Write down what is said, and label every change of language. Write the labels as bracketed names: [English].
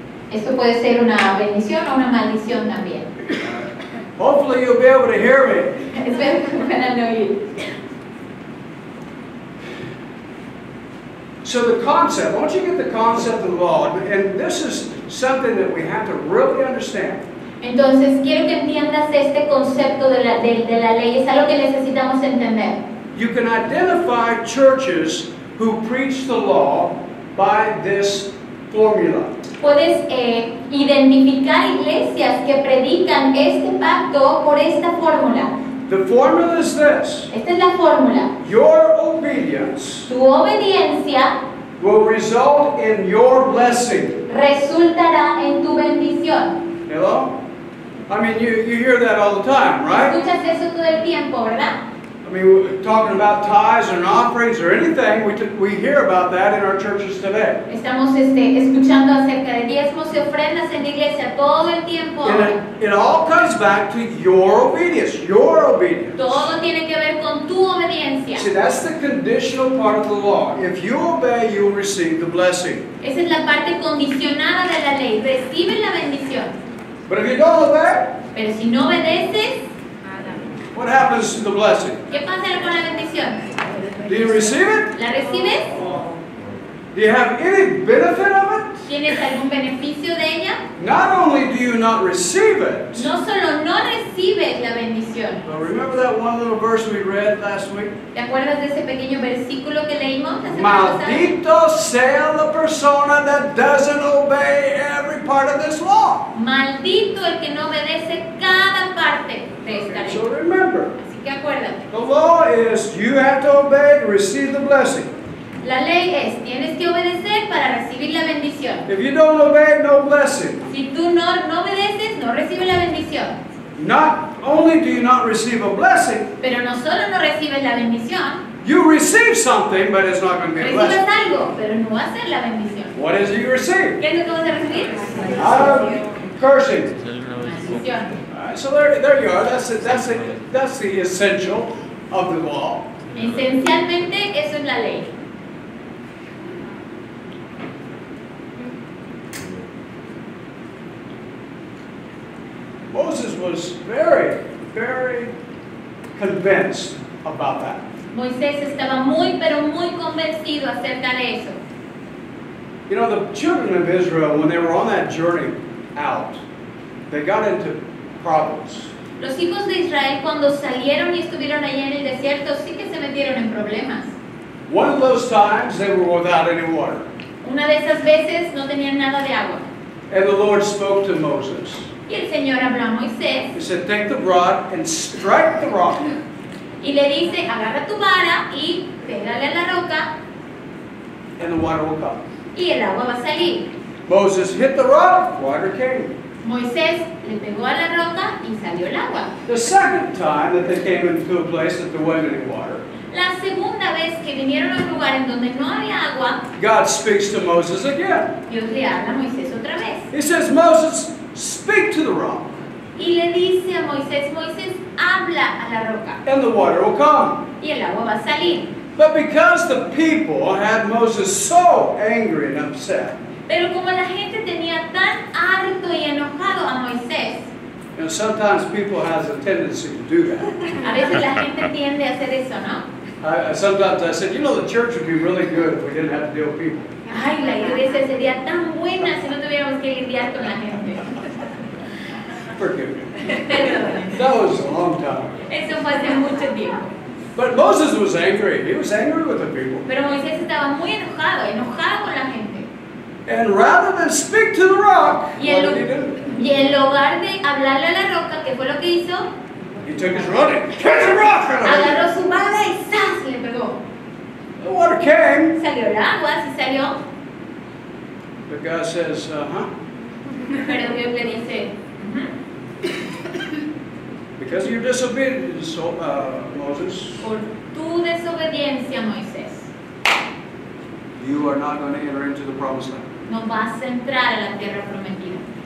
[Spanish] Esto puede ser una bendición o una maldición también. [English] Hopefully you'll be able to hear me. [Spanish] Espero que puedan oír. [English] So the concept, once you get the concept of the law, and this is something that we have to really understand. [Spanish] Entonces, quiero que entiendas este concepto de la ley. Es algo que necesitamos entender. [English] You can identify churches who preach the law by this formula. [Spanish] Puedes identificar iglesias que predican este pacto por esta fórmula. [English] The formula is this. [Spanish] Esta es la fórmula. [English] Your obedience [Spanish] Tu obediencia [English] will result in your blessing. [Spanish] resultará en tu bendición. [English] Hello? I mean, you hear that all the time, right? [Spanish] Escuchas eso todo el tiempo, ¿verdad? [English] I mean, we're talking about tithes and offerings or anything, we hear about that in our churches today. [Spanish] Estamos escuchando acerca de diezmos y ofrendas en la iglesia todo el tiempo. [English] It all comes back to your obedience. Your obedience. [Spanish] Todo tiene que ver con tu obediencia. [English] See, that's the conditional part of the law. If you obey, you will receive the blessing. [Spanish] Esa es la parte condicionada de la ley. Recibes la bendición. [English] But if you don't obey, [Spanish] Pero si no obedeces, [English] what happens to the blessing? [Spanish] ¿qué pasa con la bendición? [English] Do you receive it? [Spanish] ¿La recibes? [English] Do you have any benefit of it? [Spanish] ¿Tienes algún beneficio de ella? [English] Not only do you not receive it, [Spanish] No solo no recibes la bendición. [English] but remember that one little verse we read last week? [Spanish] ¿Te acuerdas de ese pequeño versículo que leímos la semana pasada? Maldito sea la persona [English] that doesn't obey every part of this law. [Spanish] Maldito el que no obedece cada parte de esta [English] So [Spanish] ley. [English] remember, [Spanish] Así que acuérdate. [English] the law is you have to obey to receive the blessing. [Spanish] La ley es, tienes que obedecer para recibir la bendición. [English] If you don't obey, no blessing. [Spanish] Si tú no obedeces, no recibes la bendición. [English] Not only do you not receive a blessing, [Spanish] Pero no solo no recibes la bendición, [English] you receive something, but it's not going to be a [Spanish] recibes [English] blessing. [Spanish] algo, pero no va a ser la bendición. [English] What is it you receive? [Spanish] ¿Qué es lo que vas a recibir? [English] Cursing. [Spanish] Maldición. [English] All right, so there you are. That's the essential of the law. [Spanish] Esencialmente, eso es la ley. [English] Moses was very, very convinced about that. [Spanish] Moisés estaba muy, pero muy convencido acerca de eso. [English] You know, the children of Israel, when they were on that journey out, they got into problems. [Spanish] Los hijos de Israel, cuando salieron y estuvieron allá en el desierto, sí que se metieron en problemas. [English] One of those times, they were without any water. [Spanish] Una de esas veces no tenían nada de agua. [English] And the Lord spoke to Moses. [Spanish] Y el Señor habló a Moisés [English] He said, take the rod and strike the rock. [Spanish] y le dice, agarra tu vara y pégale a la roca [English] And the water will come. [Spanish] y el agua va a salir. [English] Moses hit the rock, water came. [Spanish] Moisés le pegó a la roca y salió el agua. [English] The second time that they came into a place that there wasn't any water, [Spanish] La segunda vez que vinieron a un lugar en donde no había agua, [English] God speaks to Moses again. [Spanish] Dios le habla a Moisés otra vez. [English] He says, Moses, speak to the rock, [Spanish] Y le dice a Moisés, Moisés, habla a la roca [English] and the water will come. [Spanish] y el agua va a salir. [English] But because the people had Moses so angry and upset, [Spanish] Pero como la gente tenía tan harto y enojado a Moisés, [English] and sometimes people has a tendency to do that. [Spanish] a veces la gente tiende a hacer eso, ¿no? [English] Sometimes I said, you know, the church would be really good if we didn't have to deal with people. [Spanish] Ay, la iglesia sería tan buena si no tuviéramos que lidiar con la gente. [English] Forgive me. [Spanish] Perdón. [English] That was a long time. [Spanish] Eso fue hace mucho tiempo. [English] But Moses was angry. He was angry with the people. [Spanish] Pero Moisés estaba muy enojado con la gente. [English] And rather than speak to the rock, what [Spanish] Y [English] did he do? [Spanish] en lugar de hablarle a la roca, ¿qué fue lo que hizo? [English] He took his rod and hit the rock. [Spanish] Agarró su vara y ¡zas! Le pegó. [English] The water came. [Spanish] Salió el agua, sí salió. [English] But God says, [Spanish] Pero Dios le dice, [English] because of your disobedience, Moses, [Spanish] por tu desobediencia, Moisés, [English] you are not going to enter into the promised land. [Spanish] no vas a entrar a la tierra prometida.